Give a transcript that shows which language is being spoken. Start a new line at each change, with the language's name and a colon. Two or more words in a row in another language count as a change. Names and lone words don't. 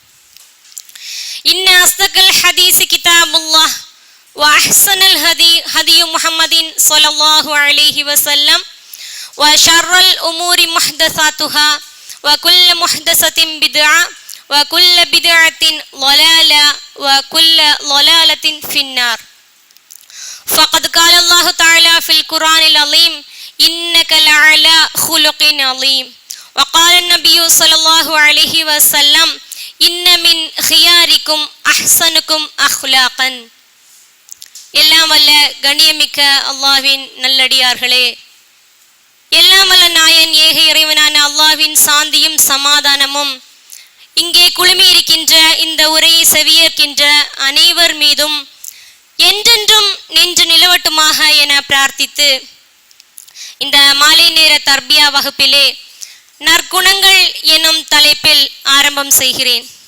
Arabic: إن أصدق الحديث كتاب الله وأحسن الهدي هدي محمد صلى الله عليه وسلم وشر الأمور محدثاتها وكل محدثة بدعة وكل بدعة ضلالة وكل ضلالة في النار فقد قال الله تعالى في القرآن العظيم إنك لعلى خلق عظيم وقال النبي صلى الله عليه وسلم إن من خياركم أحسنكم أخلاقا
Tamil: எல்லாம் வல்ல கண்ணியமிக்க அல்லாஹ்வின் நல்லடியார்களே, எல்லாம் வல்ல நாயன் ஏக இறைவனான அல்லாஹ்வின் சாந்தியும் சமாதானமும் இங்கே குழுமி இருக்கின்ற இந்த உரையை செவியேற்கின்ற அனைவர் மீதும் என்றென்றும் நின்று நிலவட்டுமாக என பிரார்த்தித்து இந்த மாலை நேர தர்பியா வகுப்பிலே நற்குணங்கள் எனும் தலைப்பில் ஆரம்பம் செய்கிறேன்.